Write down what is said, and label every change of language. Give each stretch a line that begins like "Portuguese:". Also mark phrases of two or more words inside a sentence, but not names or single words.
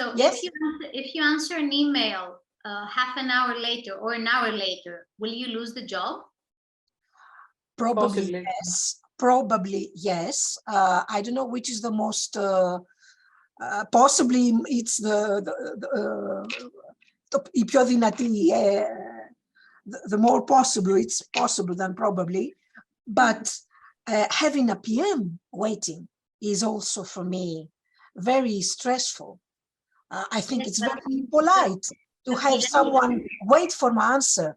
English: job. So yes? if you answer an email half an hour later or an hour later, will you lose the job? Probably Possibly. yes. Probably yes. I don't know which is the most. Possibly it's
Greek: η πιο δυνατή,
English: the more possible. It's possible than probably, but having a PM waiting is also for me very stressful. I think it's very impolite to have someone wait for my answer.